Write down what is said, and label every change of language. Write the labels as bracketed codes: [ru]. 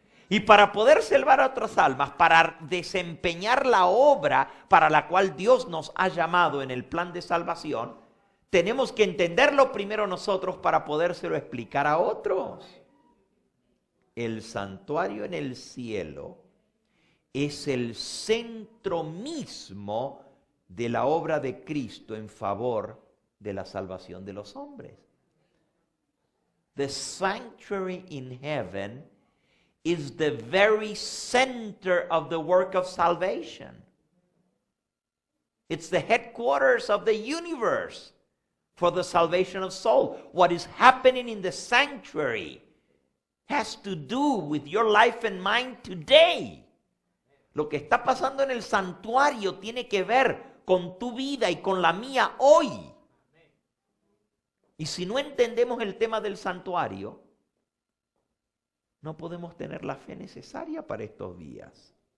[es] Y para poder salvar a otras almas, para desempeñar la obra para la cual Dios nos ha llamado en el plan de salvación, tenemos que entenderlo primero nosotros para podérselo explicar a otros. El santuario en el cielo es el centro mismo de la obra de Cristo en favor de la salvación de los hombres. [en] The sanctuary in heaven is the very center of the work of salvation. It's the headquarters of the universe for the salvation of soul. What is happening in the sanctuary has to do with your life and mine today. [es] Lo que está pasando en el santuario tiene que ver con tu vida y con la mía hoy. Y si no entendemos el tema del santuario, no podemos tener la fe necesaria para estos días.